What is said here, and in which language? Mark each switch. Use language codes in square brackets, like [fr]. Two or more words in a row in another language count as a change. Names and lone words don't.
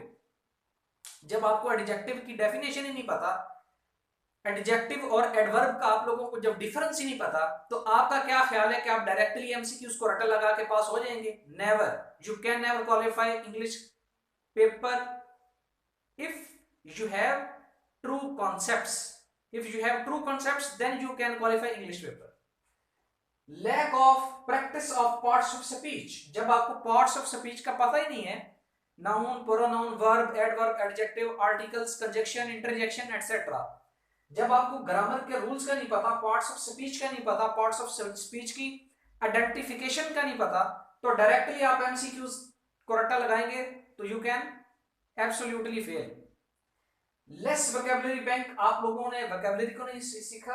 [hi] जब आपको एडजेक्टिव की डेफिनेशन ही नहीं पता, एडजेक्टिव और एडवर्ब का आप लोगों को जब डिफरेंस ही नहीं पता, तो आपका क्या ख्याल है कि आप [en] directly MCQs [hi] को रट्टा लगा के पास हो जाएंगे? [en] Never. You can never qualify English paper if you have true concepts. If you have true concepts, then you can qualify English paper. Lack of practice of parts of speech. [hi] जब आपको [en] parts of speech [hi] का पता ही नहीं है, [en] noun, pronoun, verb, adverb, adjective, articles, conjunction, interjection, etc. [hi] जब आपको ग्रामर के रूल्स का नहीं पता, [en] parts of speech [hi] का नहीं पता, [en] parts of speech [hi] की आइडेंटिफिकेशन का नहीं पता, तो डायरेक्टली आप एमसीक्यूज को रट्टा लगाएंगे तो [en] you can absolutely fail. less vocabulary bank, [hi] आप लोगों ने वोकैबुलरी को नहीं सीखा।